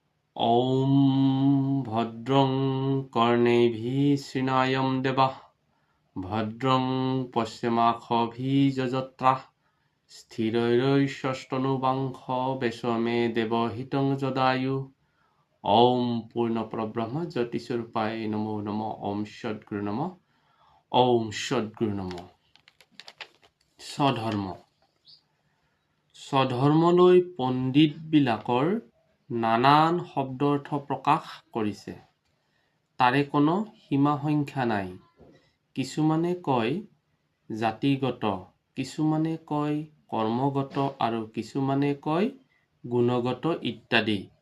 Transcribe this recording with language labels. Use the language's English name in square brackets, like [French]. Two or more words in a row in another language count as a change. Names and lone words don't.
[Sanskrit] ॐ भद्रं कर्णेभिः शृणायं देवः भद्रं पश्यमाक्षभिर्यजत्राः स्थिरैरैश्वस्तनुबांशवेशमे देवहितं जदायु ॐ पूर्णपरब्रह्म ज्योतिस्वरूपाय नमो नमः ॐ सद्गुरु नमः ॐ सद्गुरु नमः [Assamese] স্বধৰ্মলৈ পণ্ডিতবিলাকৰ নানান শব্দাৰ্থ প্ৰকাশ কৰিছে। তাৰে কোনো সীমা সংখ্যা নাই। কিছুমানে কয় জাতিগত, কিছুমানে কয় কৰ্মগত আৰু কিছুমানে কয় গুণগত ইত্যাদি।